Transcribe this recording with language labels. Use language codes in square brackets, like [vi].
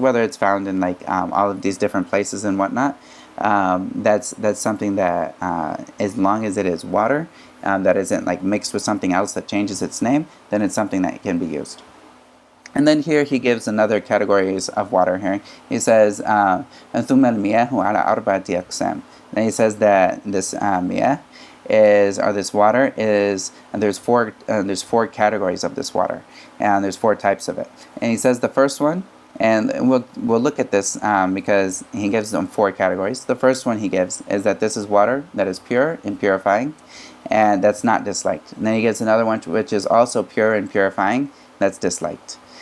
[en] Whether it's found in all of these different places and whatnot, that's something that as long as it is water, that isn't mixed with something else that changes its name, then it's something that can be used. And then here he gives another categories of water here. He says, [ar] ثُمَّ الْمِيَاهُ عَلَى أَرْبَعَةِ أَقْسَامٍ. [en] Then he says that this miyah this water is, and there's four categories of this water, and there's 4 types of it. And he says the first one, and we'll look at this because he gives them 4 categories. The first one he gives is that this is water that is pure and purifying, and that's not disliked. And then he gives another one which is also pure and purifying, that's disliked.